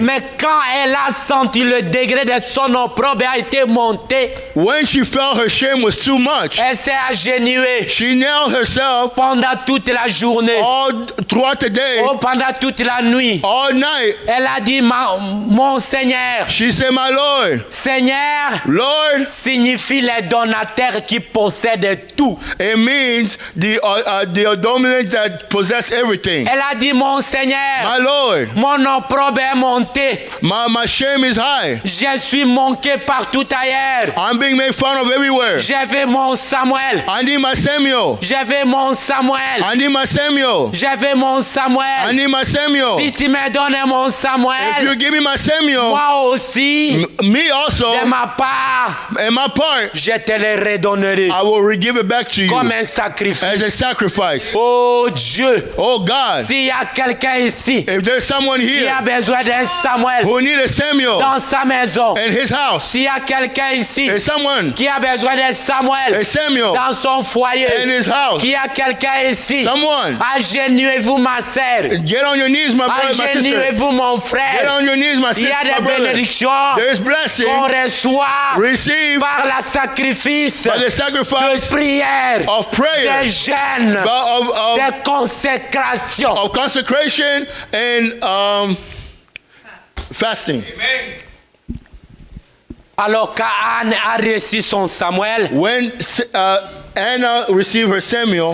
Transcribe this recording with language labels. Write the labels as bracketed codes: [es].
[fr] Mais quand elle a senti le degré de son opprobre a été monté, [en] When she felt her shame was too much, [fr] elle s'est agenouillée [en] she knelt herself [fr] pendant toute la journée, [en] all throughout the day, [fr] pendant toute la nuit. [en] all night. [fr] Elle a dit, mon Seigneur. [en] She said, my Lord, [fr] Seigneur [en] Lord, [fr] signifie les donateurs qui possèdent tout. [en] it means the dominant that possess everything. [fr] Elle a dit, mon Seigneur, [en] My Lord, [fr] mon opprobre est monté. [en] my shame is high. [fr] Je suis manqué partout ailleurs. [en] I'm being made fun of everywhere. [fr] J'avais mon Samuel. [en] I need my Samuel. [fr] J'avais mon Samuel. [en] I need my Samuel. [fr] J'avais mon [en] I [fr] Samuel. [en] need my Samuel. [fr] Si tu me donnes mon [en] If you [fr] Samuel, [en] give me my Samuel, [fr] moi aussi, [en] me also, [fr] de ma part, [en] and my part, [fr] je te le redonnerai [en] I will give it back to you [fr] comme un sacrifice. [en] as a sacrifice. [fr] Oh Dieu, [en] Oh God, [fr] s'il y a quelqu'un ici [en] if there's someone [fr] qui a [en] here [fr] besoin d'un Samuel [en] who need a Samuel [fr] dans sa maison, [en] in his house, [fr] s'il y a quelqu'un ici [en] there's someone, [fr] qui a besoin d'un Samuel [en] a Samuel [fr] dans son [en] in [fr] foyer, [en] his house, [fr] qui a quelqu'un ici, [en] someone, [fr] agenouillez-vous ma sœur, [en] get on your knees, my brother, my sister. [fr] agenouillez-vous mon [en] Get [fr] frère. [en] on your knees, my [fr] Il y [en] sister, [fr] a [en] my [fr] des [en] brother. [fr] bénédictions [en] There's blessing [fr] qu'on reçoit [en] received [fr] par la sacrifice [en] by the [fr] de [en] sacrifice [fr] prière, [en] of prayer, [fr] des jeûnes, [en] of [fr] des consécrations. [en] consecration and fasting. Amen. [fr] Alors qu'Anne a reçu son Samuel, [en] When Anna received her Samuel,